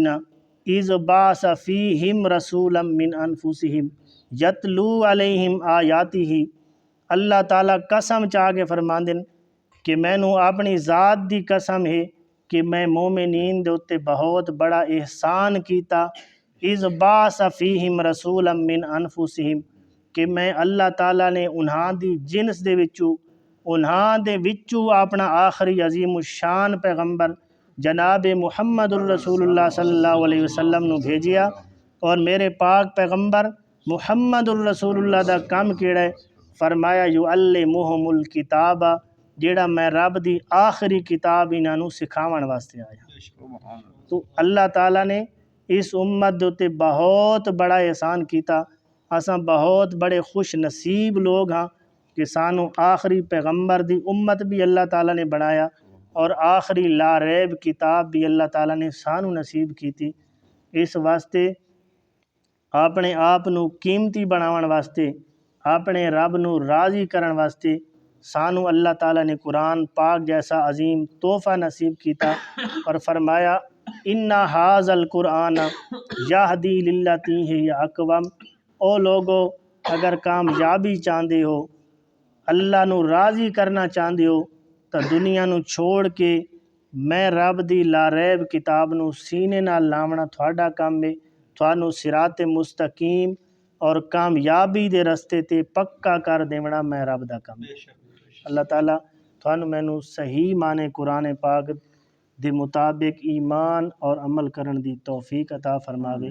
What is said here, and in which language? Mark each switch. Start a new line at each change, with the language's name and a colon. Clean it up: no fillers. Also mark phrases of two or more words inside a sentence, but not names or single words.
Arabic: اذ بعث فیہم رسولا من انفسہم یتلو علیہم آیاتہ،
Punjabi: اللہ تعالیٰ قسم چاہ کے فرماندن کہ میں نو اپنی ذات دی قسم ہے کہ میں مومنین دے اتے بہت بڑا احسان کیتا،
Arabic: اذ بعث فیہم رسولا من انفسہم،
Punjabi: کہ میں اللہ تعالیٰ نے انہاں دی جنس دے وچوں اپنا آخری عظیم الشان پیغمبر جناب محمد الرسول اللہ
Arabic: صلی اللہ علیہ وسلم
Punjabi: نو بھیجیا، اور میرے پاک پیغمبر محمد الرسول اللہ دا کام کیڑا ہے، فرمایا
Arabic: یعلمہم الکتاب،
Punjabi: جیڑا میں رب دی آخری کتاب انہاں نو سکھاون واسطے آیا۔ تو اللہ تعالیٰ نے اس امت دے تے بہت بڑا احسان کیتا، اساں بہت بڑے خوش نصیب لوگ ہاں کہ سانو آخری پیغمبر دی امت بھی اللہ تعالیٰ نے بنایا، اور آخری لا ریب کتاب بھی اللہ تعالیٰ نے سانو نصیب کیتی۔ اس واسطے اپنے آپ نو قیمتی بناون واسطے، اپنے رب نو راضی کرن واسطے سانو اللہ تعالیٰ نے قرآن پاک جیسا عظیم تحفہ نصیب کیتا، اور فرمایا
Arabic: ان ھذا القرآن یہدی للتی ہی اقوم،
Punjabi: او لوگو اگر کامیابی چاہندے ہو، اللہ نو راضی کرنا چاہندے ہو، تو دنیا نو چھوڑ کے میں رب دی لا ریب کتاب نو سینے نال لاونا تھوڑا کام ہے، تھانو صراط مستقیم اور کامیابی دے رستے تے پکا کر دیونا میں رب دا کام ہے۔ اللہ تعالیٰ تھانو مینو صحیح معنی قرآن پاک دے مطابق ایمان اور عمل کرن دی توفیق عطا فرماوے۔